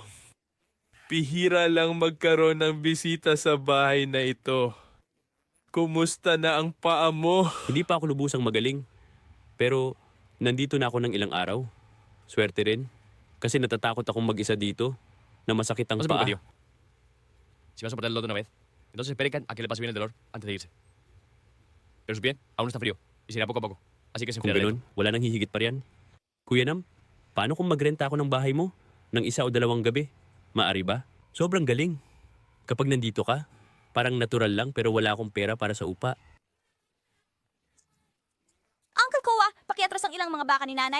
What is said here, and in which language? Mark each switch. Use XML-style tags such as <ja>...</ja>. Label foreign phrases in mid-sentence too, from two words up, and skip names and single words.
<tl>Pihira lang magkaroon ng bisita sa bahay na ito. Kumusta na ang paa mo? Hindi pa ako lubusang magaling. Pero nandito na ako ng ilang araw. Swerte rin. Kasi natatakot akong mag-isa dito na masakit ang paa.</tl> <es>Si vas a poner el lodo una vez. Entonces esperen a que le pase bien el dolor antes de irse. Pero bien, aún está frío. Y será poco a poco. Así que se</es> <tl>Kung</tl> <es>enfriará</es> <tl>ganun, wala nang hihigit pa riyan. Kuya Nam, paano kung magrenta ako ng bahay mo ng 1 o 2 gabi? Maari ba? Sobrang galing. Kapag nandito ka, parang natural lang pero wala akong pera para sa upa. Uncle Koa, pakiatras ang ilang mga baka ni nanay.</tl>